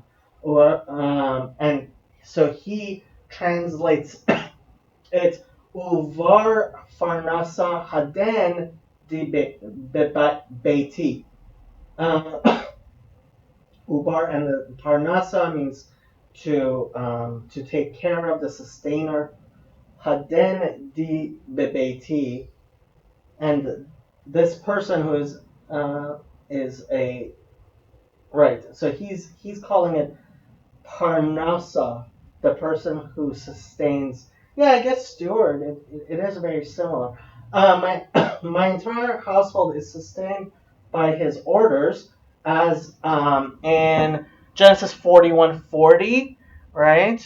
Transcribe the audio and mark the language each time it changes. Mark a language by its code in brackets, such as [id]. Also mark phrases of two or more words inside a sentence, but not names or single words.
[en] And so he translates it [arc] ובר פרנסא הדין די ביתי. Ubar, [en] and the Parnasa means to take care of, the sustainer. [arc] הדין די ביתי, [en] and this person who is a right. So he's calling it Parnasa, the person who sustains. Yeah, I guess steward. It is very similar. My entire household is sustained by his orders, as in Genesis 41:40, right?